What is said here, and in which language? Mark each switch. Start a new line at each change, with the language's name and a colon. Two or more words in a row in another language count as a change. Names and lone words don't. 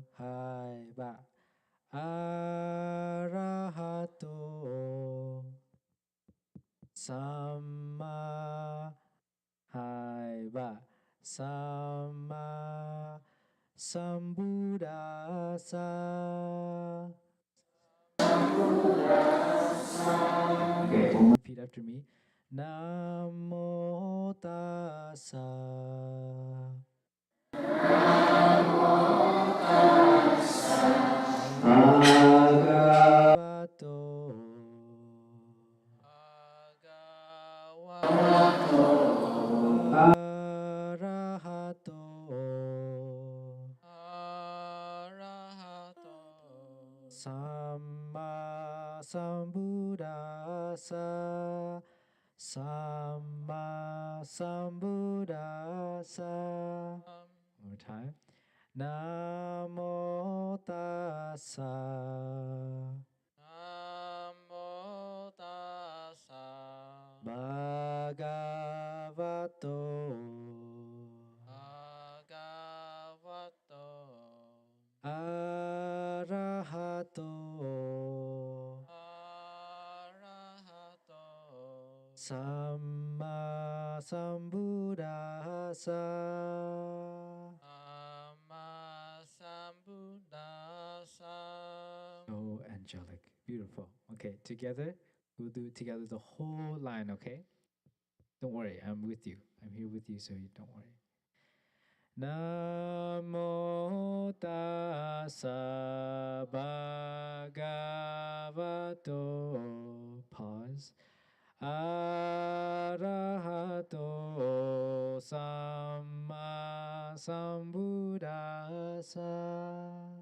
Pali: Hai ba. Arahato. Samma. Hai ba. Samma. Sambuddhasa.
English: okay, Repeat after me.
Pali: Namo tassa. Bhagavato. Arahato. Samma Sambuddhasa. Samma Sambuddhasa.
English: One more time.
Pali: Namo tassa. Namo tassa. Bhagavato. Bhagavato. Arahato. Arahato. Samma Sambuddhasa.
English: So angelic. Beautiful. Okay, together, we'll do it together the whole line, okay? Don't worry, I'm with you. I'm here with you, so you don't worry.
Pali: Namo tassa bhagavato. Pause. Arahato samma sambuddhasa.